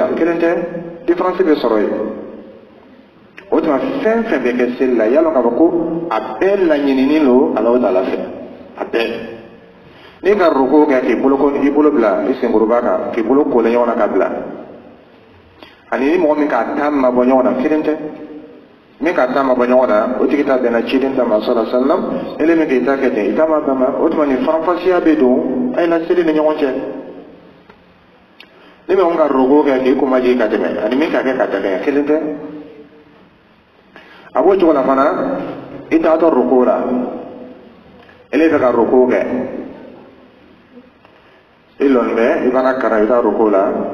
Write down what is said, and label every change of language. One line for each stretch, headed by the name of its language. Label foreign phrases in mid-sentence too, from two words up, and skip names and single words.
Bambara: tan kelen tɛ différence bɛ sɔrɔ yen o tuma fɛn fɛn bɛ kɛ seli la yala k'a fɔ ko a bɛɛ laɲininen lo Alahu Taala fɛ a bɛɛ n'i ka ruku kɛ k'i bolo bila i senkɔrɔba kan k'i bolo kolen ɲɔgɔn na ka bila ani ni mɔgɔ min k'a ta ma bɔ ɲɔgɔn na kelen tɛ min k'a ta ma bɔ ɲɔgɔn na o tigi ta bɛnna ciden ta ma
Arabic: صلى الله عليه وسلم
Bambara: ele min k'i ta kɛ ten i ta ma bɛn ma o tuma nin faranfasiya bɛ don a ye na seli ni ɲɔgɔn cɛ ni bɛ ka ruku kɛ k'i kumaji ka tɛmɛ ani min k'a kɛ ka tɛmɛ kelen tɛ a b'o cogo la fana i t'atɔ ruku la ele bɛ ka ruku kɛ i lɔn bɛ i fana kara i ta ruku la